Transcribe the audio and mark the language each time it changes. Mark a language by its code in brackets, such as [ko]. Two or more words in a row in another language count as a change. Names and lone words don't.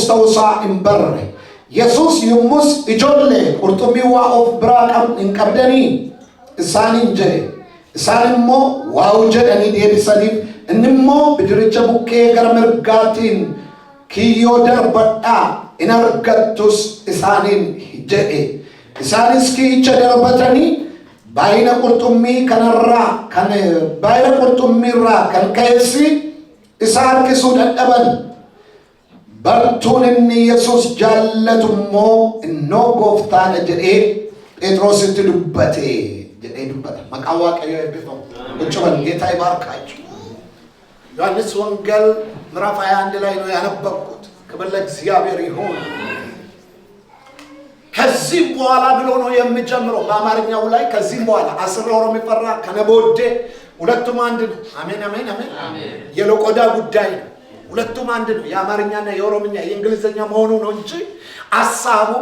[om] ta'uusaa hin barre Yesuus yommus ijoollee qurxummii waa of biraa hin qabdanii isaaniin jedhe isaan immoo waa'u jedhanii deebisaniif inni immoo bidiricha bukkee gara mirgaatiin kiyyoo darbadhaa in argattus isaaniin jedhe isaanis kiyyicha darbatanii baay'ina qurxummiirraa kan ka'eessi isa harkisuu dadhaban bartuun inni Yesuus jaallatummoo innoo gooftaadha jedhee Phexrositti dubbate jedhee dubbata maqaa Waaqayyoo eebbifamu [am] ቁጭበል ጌታ ይባርካችሁ ዮሐንስ ወንጌል ምዕራፍ 21 ላይ ነው ያነበብኩት ክብር ለእግዚአብሔር ይሁን ከዚህ በኋላ ብሎ ነው የሚጀምረው በአማርኛው ላይ ከዚህ በኋላ 10 ወር የሚፈራ ከነቦዴ ሁለቱም አንድ ነው አሜን አሜን አሜን የሎቆዳ ጉዳይ ሁለቱም አንድ ነው የአማርኛና የኦሮምኛ የእንግሊዘኛ መሆኑ ነው እንጂ ሐሳቡም